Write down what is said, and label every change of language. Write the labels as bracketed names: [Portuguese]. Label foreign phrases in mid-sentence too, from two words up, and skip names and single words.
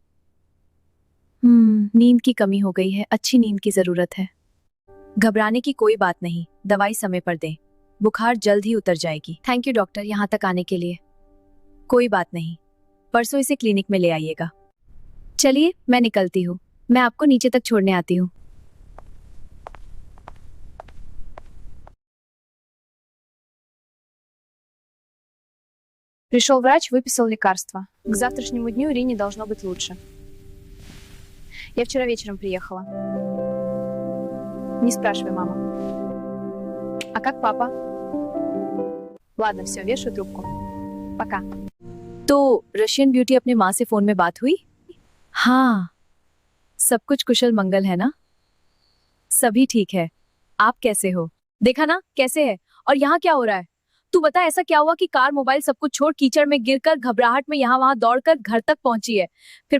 [Hindi] नींद की कमी हो गई है, अच्छी नींद की जरूरत है। घबराने की कोई बात नहीं, दवाई समय पर दें, बुखार जल्द ही उतर जाएगी। [English] thank you doctor, [Hindi] यहाँ तक आने के लिए। कोई बात नहीं, परसों इसे क्लिनिक में ले आइएगा। चलिए मैं निकलती हूँ, मैं आपको नीचे तक छोड़ने आती हूँ। [Russian] Пришел врач, выписал лекарства. К завтрашнему дню Ирине должно быть лучше. Я вчера вечером приехала. Не спрашивай, мама. А как папа? Ладно, все, вешаю трубку. Пока. [Hindi] तो [English] Russian beauty [Hindi] अपने माँ से फोन में बात हुई? हाँ, सब कुछ कुशल मंगल है ना? सभी ठीक है। आप कैसे हो? देखा ना कैसे है। और यहाँ क्या हो रहा है? तू बता, ऐसा क्या हुआ कि कार मोबाइल सब कुछ छोड़ कीचड़ में गिरकर घबराहट में यहाँ वहां दौड़कर घर तक पहुंची है?